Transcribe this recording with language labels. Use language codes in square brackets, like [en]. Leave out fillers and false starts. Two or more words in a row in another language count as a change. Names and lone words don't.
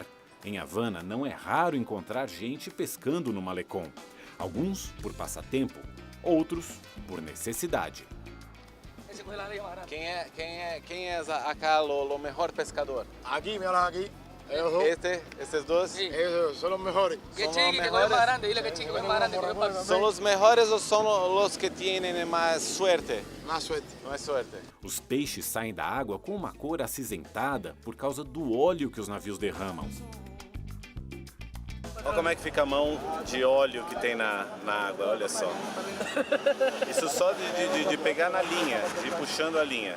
[pt] Em Havana, não é raro encontrar gente pescando no malecón. Alguns por passatempo, outros por necessidade. Quem é acá o melhor pescador? [es] Aqui, mira aqui. [pt] Esses dois? [es] Sí, esos son los mejores. [pt] São os melhores ou são os que têm mais sorte? [es] Más suerte. [pt] Mais sorte. Os peixes saem da água com uma cor acinzentada por causa do óleo que os navios derramam. Olha como é que fica a mão de óleo que tem na água, olha só. Isso só de pegar na linha, de ir puxando a linha.